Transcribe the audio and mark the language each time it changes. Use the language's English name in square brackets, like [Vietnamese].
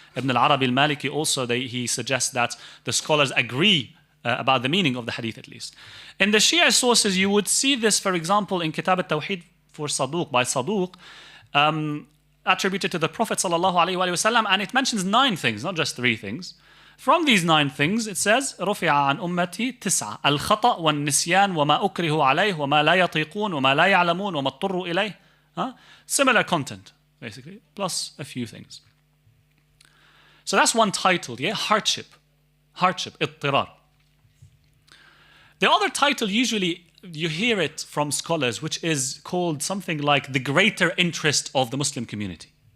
[English] Ibn al-Arabi al-Maliki also, he suggests that the scholars agree about the meaning of the hadith at least. In the Shia sources, you would see this, for example, in Kitab al-Tawheed for Saduq, by Saduq, attributed to the Prophet ﷺ, and it mentions 9 things, not just 3 things. From these 9 things, it says, [Arabic] رُفِعَ عَنْ أُمَّتِي 9 الْخَطَأ وَالنِّسْيَانِ وَمَا أُكْرِهُ عَلَيْهِ وَمَا لَا يَطِيقُونَ وَمَا لَا يَعْلَمُونَ وَمَا اضْطُرُّوا إِلَيْهِ. [English] Similar content, basically, plus a few things. So that's one title, yeah? Hardship, ittirar. The other title, usually you hear it from scholars, which is called something like the greater interest of the Muslim community.